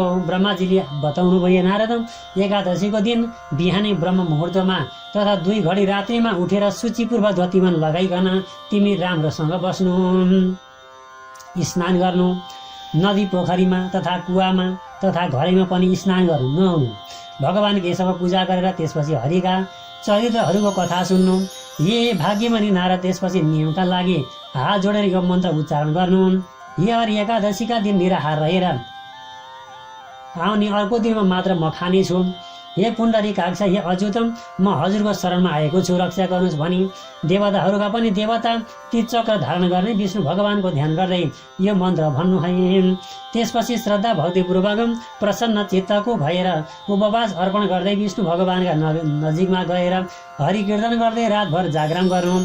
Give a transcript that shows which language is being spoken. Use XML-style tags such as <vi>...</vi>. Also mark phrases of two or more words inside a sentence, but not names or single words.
<ne>ब्रह्माजीले बताउनु भयो, नारद, एकादशीको दिन बिहानै ब्रह्म मुहुर्तमा तथा 2 घडी रात्रिमा उठेर शुचिपूर्वक दतिवन लगाइकन तिमी राम्रोसँग बस्नु, स्नान गर्नु, नदी पोखरीमा तथा कुवामा तथा घरैमा पनि स्नान गर्नु, नुहाउनु, भगवान केशव पूजा गरेर त्यसपछि हरिका चरित्रहरूको कथा सुन्नु। ये भाग्यमणि नारद त्यसपछि नियमका लागि हात जोडेर यो मन्त्र उच्चारण गर्नु। हे हरि, एकादशीका दिन निराहार रहेर आउने अर्को दिनमा मात्र म खानेछु। हे पुण्डरीकाक्ष, हे अच्युतम, म हजुरको शरणमा आएको छु, रक्षा गर्नुहोस् भनी देवताहरूका पनि देवता ती चक्र धारण गर्ने विष्णु भगवानको ध्यान गर्दै यो मन्त्र भन्नु है। त्यसपछि श्रद्धा भक्तिपूर्वक प्रसन्न चित्तको भएर उपवास अर्पण गर्दै विष्णु भगवानका नजिकमा गएर हरि कीर्तन गर्दै रातभर जागरण गर्नु।</ne>